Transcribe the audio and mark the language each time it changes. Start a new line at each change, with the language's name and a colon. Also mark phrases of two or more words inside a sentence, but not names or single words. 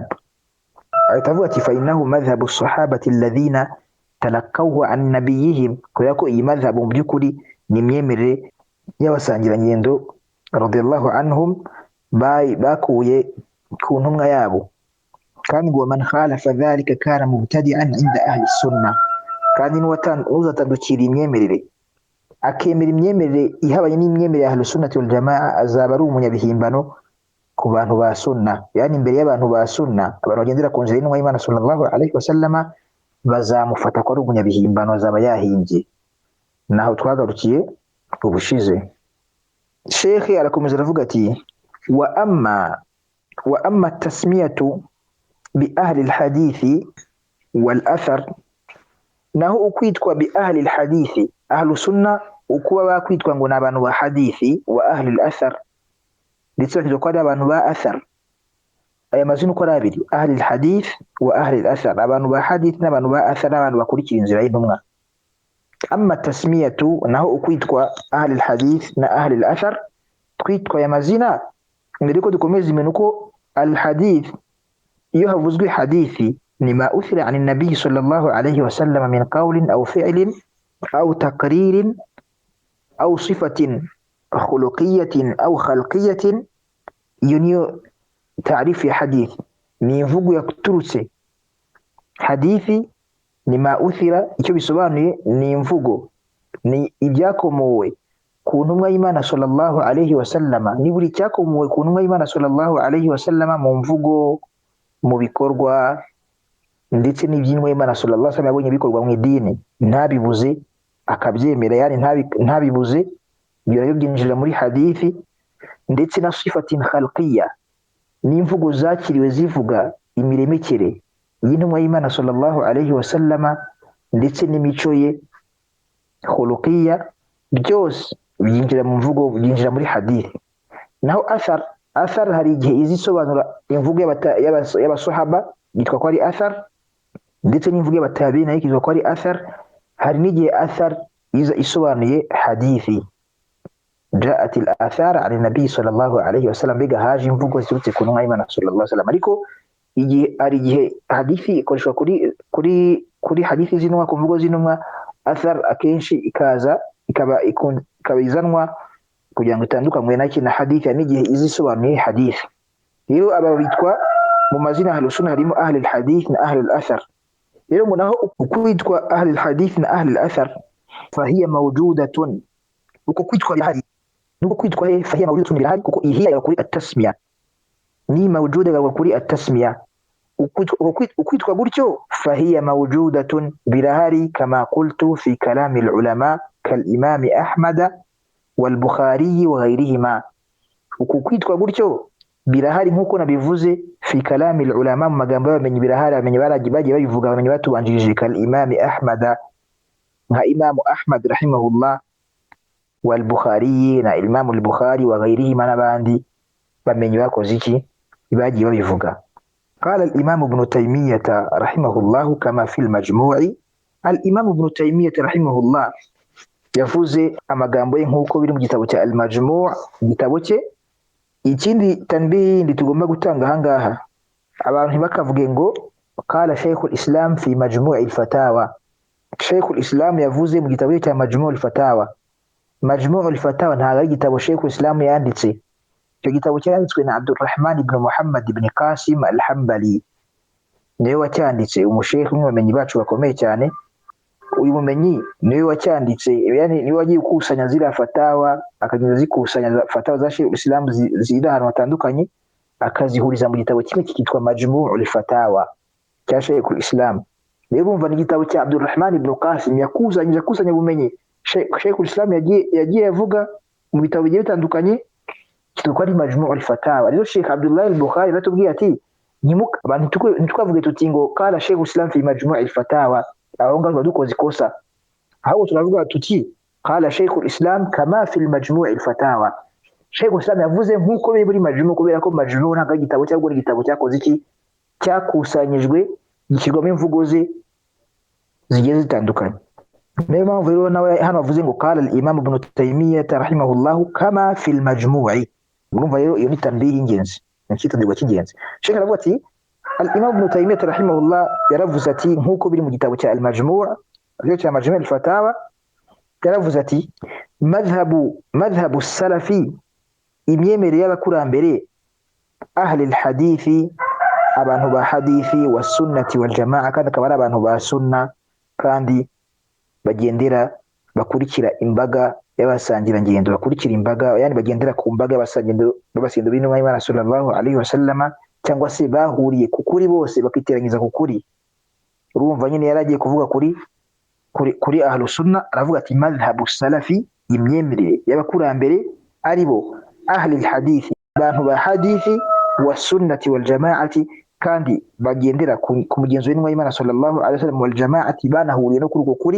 Kinyarwanda: Atavuga ati
Arabic: فإنه مذهب الصحابة الذين تلقوه عن نبيهم,
Kinyarwanda: kubera ko iyi madhhab mu by'ukuri ni imyemerere y'abasangirangendo
Arabic: رضي الله عنهم,
Kinyarwanda: bakuye ku ntumwa yabo. Kandi ngo
Arabic: من خالف ذلك كان مبتدعا عند أهل السنة,
Kinyarwanda: kandi n'uzatandukira imyemerere akemera imyemerere ihabanye n'imyemerere ya
Arabic: أهل السنة والجماعة,
Kinyarwanda: azaba ari umunyabihimbano ku bantu ba sunna. Yani imbere y'abantu ba sunna, abantu bagendera ku nzira y'intumwa y'Imana
Arabic: صلى الله عليه وسلم,
Kinyarwanda: bazamufata ko ari umunyabihimbano, azaba yahimbye. Naho twagarukiye ubushize. Sheikh arakomeza aravuga ati
Arabic: وأما تسمية بأهل الحديث والأثر,
Kinyarwanda: naho ukwitwa
Arabic: بأهل الحديث, أهل السنة
Kinyarwanda: ukuba bakwitwa ngo n'abantu ba hadithi,
Arabic: وأهل الأثر,
Kinyarwanda: ndetse bakitwa ko ari abantu ba athar. Aya mazina uko ari abiri,
Arabic: أهل الحديث وأهل الأثر,
Kinyarwanda: abantu ba hadith n'abantu ba athar, n'abantu bakurikira inzira y'intumwa.
Arabic: أما تسمية
Kinyarwanda: naho ukwitwa
Arabic: أهل الحديث
Kinyarwanda: na
Arabic: أهل الأثر,
Kinyarwanda: twitwa ya mazina mbere ko dukomeza imena uko alhadith iyo havuzwe hadithi ni
Arabic: ما أثر عن النبي صلى الله عليه وسلم من قول أو فعل أو تقرير أو صفة خلقية أو خلقية.
Kinyarwanda: Iyo niyo taarifu ya hadithi, ni imvugo yaturutse. Hadithi ni
Arabic: ما أثر,
Kinyarwanda: icyo bisobanuye ni imvugo, ni ibyakomowe ku ntumwa y'Imana
Arabic: صلى الله عليه وسلم,
Kinyarwanda: ni buri cyakomowe ku ntumwa y'Imana
Arabic: صلى الله عليه وسلم
Kinyarwanda: mu mvugo, mu bikorwa, ndetse n'iby'intumwa y'Imana
Arabic: صلى الله عليه وسلم
Kinyarwanda: yabonye bikorwa mu idini ntabibuze akabyemera, yani ntabibuze, ibyo nabyo byinjira muri hadithi. Ndetse na
Arabic: صفة خلقية,
Kinyarwanda: n'imvugo zakiriwe zivuga imiremekere y'intumwa y'Imana
Arabic: صلى الله عليه وسلم
Kinyarwanda: ndetse n'imico ye khuluqiyya, byose byinjira mu mvugo, byinjira muri hadithi. Naho athar hari igihe izisobanura imvugo y'abasahaba yitwa ko ari athar, ndetse n'imvugo y'abatabiina yitwa ko ari athar. Hari n'igihe athar iza isobanuye hadithi,
Arabic: جاءت الآثار عن النبي صلى الله عليه وسلم,
Kinyarwanda: biga haje imvugo ziturutse ku ntumwa y'Imana
Arabic: صلى الله عليه وسلم.
Kinyarwanda: Ariko igihe hadithi ikoreshwa kuri hadithi z'intumwa, ku mvugo z'intumwa, athar akenshi ikaba izanwa kugira ngo itandukanywe na hadithi, n'igihe izisobanuye hadithi. Rero aba bitwa mu mazina ahlu sunna harimo
Arabic: أهل الحديث
Kinyarwanda: na
Arabic: أهل الأثر.
Kinyarwanda: Rero munaho ukwitwa
Arabic: أهل الحديث
Kinyarwanda: na
Arabic: أهل الأثر, فهي موجودة,
Kinyarwanda: uko kwitwa bihari nuko kwitwa
Arabic: فهي موجودة
Kinyarwanda: bihari, kuko ihiya kuri at-tasmiya, ni mawjuda kuri at-tasmiya. Ukwitwa gutyo
Arabic: فهي موجودة
Kinyarwanda: birahari,
Arabic: كما قلت في كلام العلماء كالإمام أحمد والبخاري وغيرهما.
Kinyarwanda: Uko kwitwa gutyo birahari nkuko nabivuze
Arabic: في كلام العلماء,
Kinyarwanda: mu magambo y'abamenyi birahari, abamenyi bagiye babivuga, abamenyi batubanjirije,
Arabic: كالإمام أحمد,
Kinyarwanda: nka Imam Ahmad rahimahullah, wal Bukhari na Imam al-Bukhari
Arabic: وغيرهما,
Kinyarwanda: n'abandi bamenyi bakoze iki, bagiye babivuga.
Arabic: قال الإمام ابن تيمية رحمه الله كما في المجموع. الإمام ابن تيمية رحمه الله
Kinyarwanda: yavuze amagambo ye nk'uko biri mu gitabo cya al-Majmu', igitabo cye. Ikindi tanbihi ndi tugomba gutanga ahangaha, abantu ntibakavuge ngo
Arabic: قال شيخ الإسلام في مجموع الفتاوى.
Kinyarwanda: Shaykh al-Islam yavuze mu gitabo cya Majmu' al-Fatawa. Majmu' al-Fatawa ntabwo ari igitabo Shaykh al-Islam yanditse. Icyo gitabo cyanditswe na Abdurrahman ibn Muhammad ibn Qasim al-Hanbali, niwe wacyanditse, umusheikh n'abamenyi bacu bakomeye cyane. Uyu mumenyi niwe wacyanditse, yani niwe wagiye gukusanya zira fatawa, akagenda zikusanya fatawa za Shaykh al-Islam ziri ahantu hatandukanye, akazihuriza mu gitabo kimwe cyitwa Majmu' al-Fatawa cya Shaykh al-Islam. Rero umva ni igitabo cya Abdurrahman ibn Qasim yakusanya ubumenyi Shaykh al-Islam yagiye avuga mu bitabo bigiye bitandukanye, kitwa ari Majmu' al-Fatawa. Rero Sheikh Abdullah al-Bukhari batubwiye ati abantu ntitwavuge tuti ngo
Arabic: قال شيخ الإسلام في مجموع الفتاوى,
Kinyarwanda: aho ngaho dukoze ikosa. Ahubwo turavuga tuti
Arabic: قال شيخ الإسلام كما في مجموع الفتاوى.
Kinyarwanda: Shaykh al-Islam yavuze nk'uko biri muri Majmu', kubera ko Majmu' ntabwo ari igitabo cyangwa igitabo cyakoze iki, cyakusanyijwe gishyirwamo imvugo ze zigiye zitandukanye. Niyo mpamvu rero nawe hano bavuze ngo
Arabic: قال الإمام ابن تيمية رحمه الله كما في المجموع'.
Kinyarwanda: Urumva rero iyo ni tanbihi y'ingenzi, ni icyitonderwa cy'ingenzi. Sheikh aravuga ati
Arabic: الإمام ابن تيمية رحمه الله
Kinyarwanda: yaravuze ati nk'uko biri mu gitabo cya al-Majmu', cya Majmu' al-Fatawa, yaravuze ati
Arabic: مذهب السلف,
Kinyarwanda: imyemerere y'abakurambere,
Arabic: أهل الحديث,
Kinyarwanda: abantu ba hadithi,
Arabic: والسنة والجماعة,
Kinyarwanda: kandi akaba ari abantu ba sunna kandi bagendera bakurikira imbaga y'abasangira ngendo, bakurikira imbaga, yani bagendera ku mbaga y'abasangendo b'intumwa y'Imana
Arabic: صلى الله عليه وسلم,
Kinyarwanda: cyangwa se bahuriye ku kuri bose bakiteranyiza ku kuri. Urumva nyine yaragiye kuvuga kuri
Arabic: أهل السنة,
Kinyarwanda: aravuga ati
Arabic: مذهب السلف,
Kinyarwanda: imyemerere y'abakurambere aribo
Arabic: أهل الحديث,
Kinyarwanda: abantu ba hadithi,
Arabic: والسنة والجماعة,
Kinyarwanda: kandi bagendera ku mugenzo w'intumwa y'Imana
Arabic: صلى الله عليه وسلم, والجماعة,
Kinyarwanda: banahuriye no kuri uko kuri.